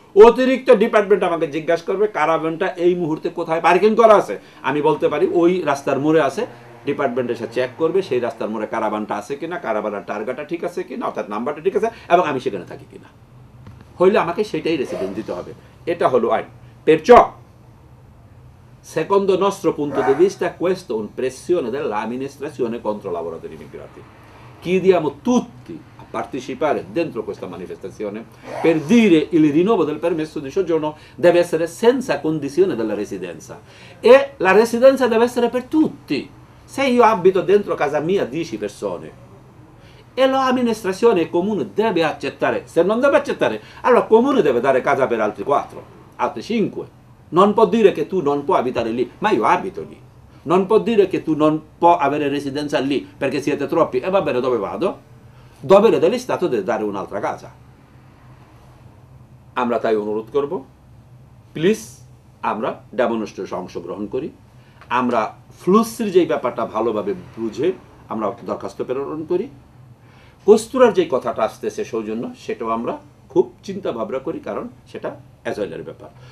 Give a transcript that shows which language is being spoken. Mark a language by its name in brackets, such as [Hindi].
[Bangla] অতিরিক্ত ডিপার্টমেন্ট আমাকে জিজ্ঞাসা করবে কারাবানটা এই মুহূর্তে কোথায় পার্কিং করা আছে, আমি বলতে পারি ওই রাস্তার মোড়ে আছে। ডিপার্টমেন্ট এসে চেক করবে সেই রাস্তার মোড়ে কারাবানটা আছে কিনা, কারাবানের টার্গাটা ঠিক আছে কিনা, অর্থাৎ নাম্বারটা ঠিক আছে, এবং আমি সেখানে থাকি কিনা। হইলে আমাকে সেটাই রেসিডেন্স দিতে হবে। এটা হলো আইন। [Italian] Perciò, secondo nostro punto di vista, questo è un'pressione dell'amministrazione contro i lavoratori immigrati. Chiediamo tutti a partecipare dentro questa manifestazione per dire il rinnovo del permesso di soggiorno deve essere senza condizione della residenza, e la residenza deve essere per tutti. Se io abito dentro casa mia 10 persone e l'amministrazione comune deve accettare, se non deve accettare allora il comune deve dare casa per altri 4, altri 5. Non può dire che tu non puoi abitare lì, ma io abito lì. Non può dire che tu non puoi avere residenza lì perché siete troppi, e va bene, dove vado? Dovere dell'Stato deve dare un'altra casa. [Bangla] আমরা তাই অনুরোধ করব, please আমরা ডেমনস্ট্রেশনে অংশগ্রহণ করি, আমরা ফ্লুসির যেই ব্যাপারটা ভালোভাবে বুঝে আমরা দরখাস্ত প্রেরণ করি, কস্তুরার যে কথাটা আসতেছে সৌজন্য সেটাও আমরা খুব চিন্তা ভাবনা করি, কারণ সেটা অ্যাজয়েলের ব্যাপার।